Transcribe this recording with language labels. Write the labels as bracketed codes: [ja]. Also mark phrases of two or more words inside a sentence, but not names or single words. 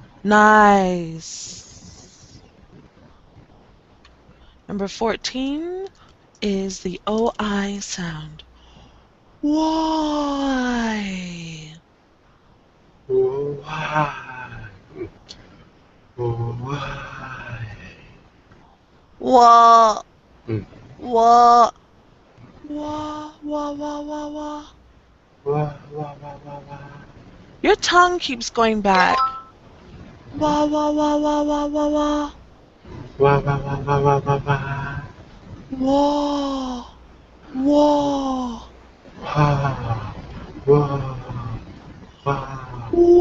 [en] Nice. Number 14 is the OI sound. Why? Why? Why? Wah, Mm. wah, wah, wah, wah, wah, wah. Wah, wah, wah, wah, wah. Your tongue keeps going back. Wah, wah, wah, wah, wah, wah, wah. Wah, wah, wah, wah, wah, wah, wah. Wah, wah, Wah, wah, wah.